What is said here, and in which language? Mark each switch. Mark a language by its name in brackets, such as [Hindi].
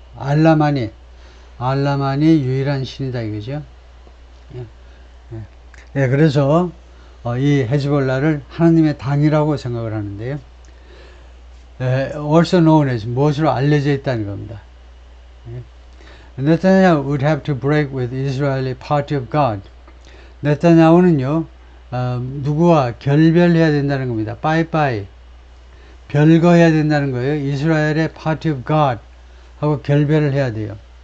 [Korean] 알라만이 유일한 신이다 이거죠. 그래서 이 헤즈볼라를 하나님의 당이라고 생각을 하는데요. [English] also known as [Korean] 무엇으로 알려져 있다는 겁니다. [English] 네타냐후 would have to break with Israeli party of God. [Korean] 네타냐후는요, 누구와 결별해야 된다는 겁니다. 빠이빠이. 별거해야 된다는 거예요. 이스라엘의 [English] party of God [Korean] 하고 결별을 해야 돼요.